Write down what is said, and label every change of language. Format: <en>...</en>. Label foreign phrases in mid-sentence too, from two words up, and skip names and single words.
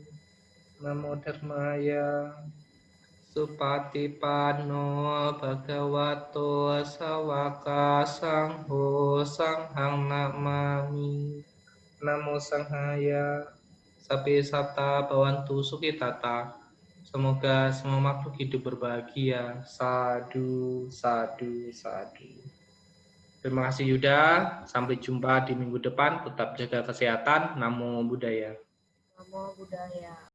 <pi>Namo Dharmaya. Supatipanno Bhagavato Sawaka Sangho Sanghang Namami. Namo Sanghaya. Sapi Sata Bawantu Sukitata.</pi> <id>Semoga semua makhluk hidup berbahagia. Sadu, sadu, sadu. Terima kasih Yuda. Sampai jumpa di minggu depan. Tetap jaga kesehatan.</id> <pi>Namo Buddhaya. Namo Buddhaya.</pi>